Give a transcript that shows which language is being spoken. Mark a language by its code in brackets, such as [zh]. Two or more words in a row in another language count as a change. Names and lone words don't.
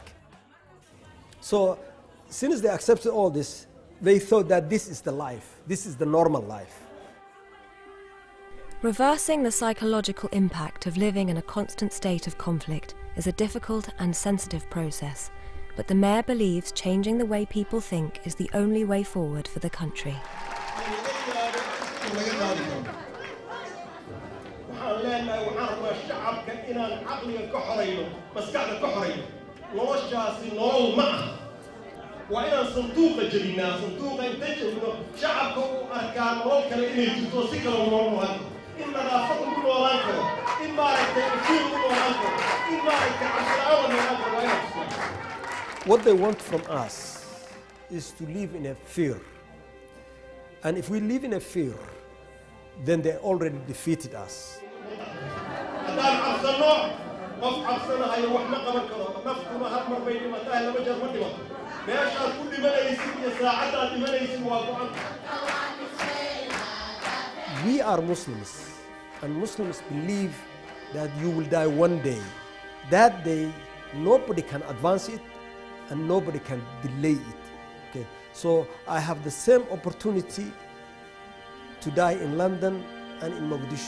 [en] So since they accepted all this, they thought that this is the life, this is the normal life. Reversing the psychological impact of living in a constant state of conflict is a difficult and sensitive process, but the mayor believes changing the way people think is the only way forward for the country. [so] shacabka inaan caqliga ka xoreyno maskaxda ka xoreyno noloshaasi nolol ma ah waa inaan sanduuqa jabinaa sanduuqa inta jabino shacabka u arkaa nolol kale inay jirto si kale u noolaan in nadaafad ugu noolaan karo in maaragtay iftiin ugu noolaan karo in maaragtay cabsiraawa noolaan karo waa inaan. [en] What they want from us is to live in a fear, and if we live in a fear, then they already defeated us. [so] haddaan cabsano qof cabsanahayo wax ma qaban karo naftuna hal mar bay dhimataa laba jeer ma dhimato meeshaad ku dhimanaysid iyo saacadaad dhimanaysid waa go'an. [en] We are Muslims, and Muslims believe that you will die one day. That day, nobody can advance it and nobody can delay it. Okay? So I have the same opportunity to die in London and in Muqdisho.